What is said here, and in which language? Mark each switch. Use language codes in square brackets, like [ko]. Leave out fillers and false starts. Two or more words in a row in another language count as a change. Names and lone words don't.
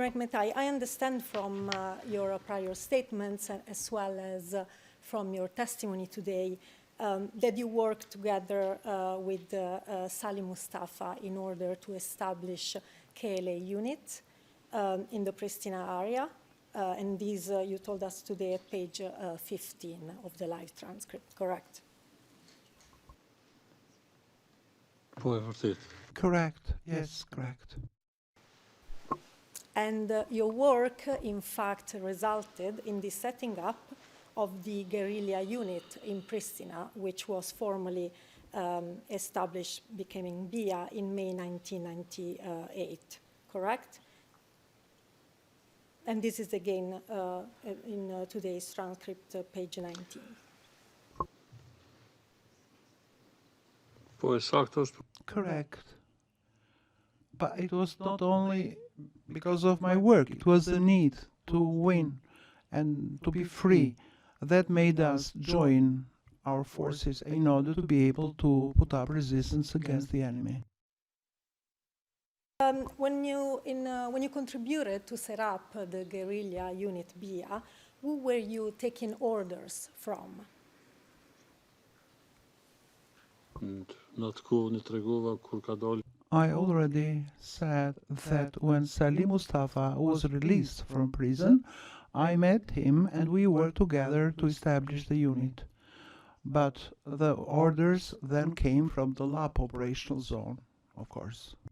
[en] Mekmetai, I understand from your prior statements as well as from your testimony today that you worked together with Salih Mustafa in order to establish KLA unit in the Pristina area. And these you told us today at page 15 of the live transcript, correct? [sq] po e vërtet. [en] Correct, yes, correct. And your work, in fact, resulted in the setting up of the guerrilla unit in Pristina, which was formally established, becoming BIA in May 1998, correct? And this is again in today's transcript, page 19. [sq] Po e saktë është [en] Correct. But it was not only because of my work, it was the need to win and to be free that made us join our forces in order to be able to put up resistance against the enemy. When you contributed to set up the guerrilla unit BIA, who were you taking orders from? [sq] në atë kohë në tregova kur ka dalë [en] I already said that when Salih Mustafa was released from prison, I met him and we worked together to establish the unit. But the orders then came from the LAP operational zone, of course.